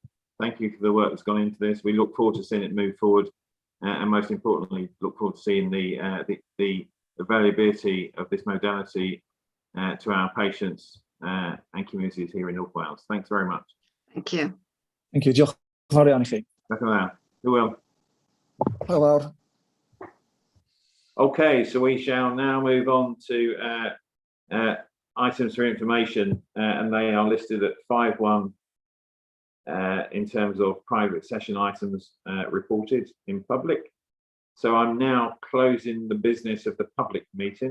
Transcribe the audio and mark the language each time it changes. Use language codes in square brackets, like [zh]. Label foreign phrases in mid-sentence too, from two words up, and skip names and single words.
[en] Thank you for the work that's gone into this. We look forward to seeing it move forward, and most importantly, look forward to seeing the availability of this modality to our patients and communities here in North Wales. Thanks very much. Thank you. Thank you. [cy] Diolch yn fawr iawn I chi. Diolch yn fawr. Hwyl. Hwyl fawr. [en] Okay, so we shall now move on to items for information, and they are listed at 5.1 in terms of private session items reported in public. So I'm now closing the business of the public meeting.